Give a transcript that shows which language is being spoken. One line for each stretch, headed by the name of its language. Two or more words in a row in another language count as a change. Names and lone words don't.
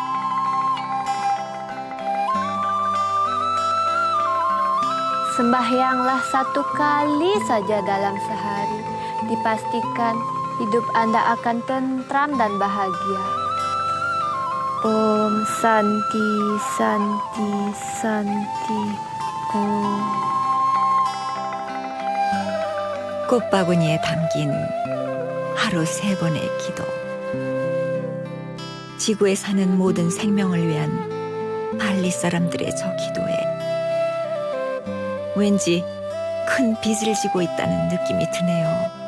Indonesian: Sembahyanglah 1 kali saja dalam sehari. Dipastikan hidup Anda akan tentram dan bahagia.
Sanskrit: Om Santi Santi Santi Om.
Korean: 꽃바구니에 담긴 하루 3번의 기도. 지구에 사는 모든 생명을 위한 발리 사람들의 저 기도에 왠지 큰 빚을 지고 있다는 느낌이 드네요.